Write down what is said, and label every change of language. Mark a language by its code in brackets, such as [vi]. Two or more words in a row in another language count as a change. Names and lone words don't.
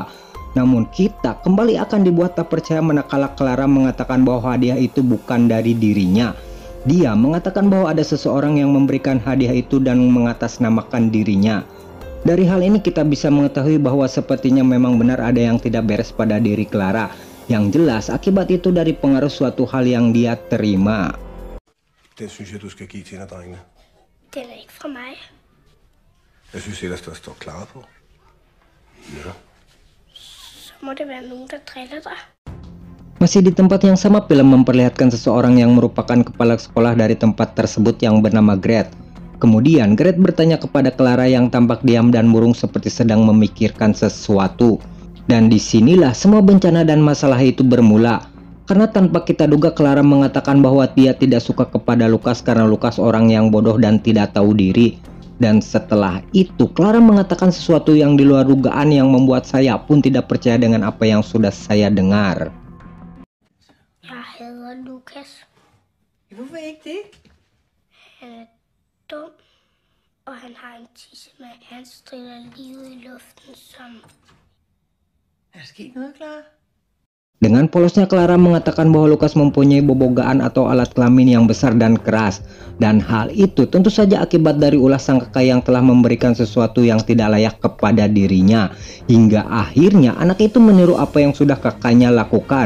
[id] Namun kita kembali akan dibuat tak percaya manakala Clara mengatakan bahwa hadiah itu bukan dari dirinya. Dia mengatakan bahwa ada seseorang yang memberikan hadiah itu dan mengatasnamakan dirinya. Dari hal ini kita bisa mengetahui bahwa sepertinya memang benar ada yang tidak beres pada diri Clara. Yang jelas akibat itu dari pengaruh suatu hal yang dia terima. [da] Den synes jeg, du skal give til drengene. Den er ikke fra mig. Jeg synes ellers, der står Clara på. Ja. Så må det være nogen, der driller dig. [id] Masih di tempat yang sama, film memperlihatkan seseorang yang merupakan kepala sekolah dari tempat tersebut yang bernama Gret. Kemudian Gret bertanya kepada Clara yang tampak diam dan murung seperti sedang memikirkan sesuatu. Dan disinilah semua bencana dan masalah itu bermula. Karena tanpa kita duga Clara mengatakan bahwa dia tidak suka kepada Lukas karena Lukas orang yang bodoh dan tidak tahu diri. Dan setelah itu Clara mengatakan sesuatu yang di luar dugaan yang membuat saya pun tidak percaya dengan apa yang sudah saya dengar. [da] Jeg hader Lukas. Hvorfor ikke det? Han er dum, og han har en tissemand. Han strider livet i luften som... Er der sket noget, Clara? [id] Dengan polosnya Clara mengatakan bahwa Lukas mempunyai bobogaan atau alat kelamin yang besar dan keras. Dan hal itu tentu saja akibat dari ulah sang kakak yang telah memberikan sesuatu yang tidak layak kepada dirinya. Hingga akhirnya anak itu meniru apa yang sudah kakaknya lakukan.